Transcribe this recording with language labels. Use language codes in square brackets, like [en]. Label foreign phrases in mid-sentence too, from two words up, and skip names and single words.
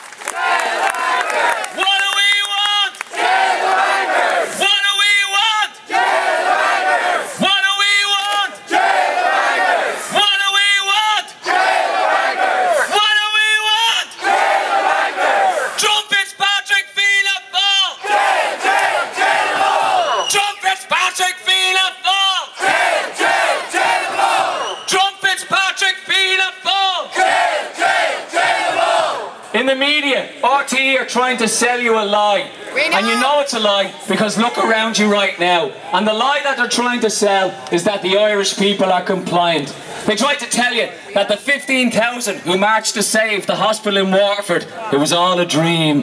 [en] What do we want? What do we want? What do we want? What do we want? What do we want? Trumpets Patrick Fianna Fáil! Trumpets Patrick Fianna Fáil! Trumpets Patrick Fianna Fáil! In the media, RTE are trying to sell you a lie. And you know it's a lie because look around you right now. And the lie that they're trying to sell is that the Irish people are compliant. They tried to tell you that the 15,000 who marched to save the hospital in Waterford, it was all a dream.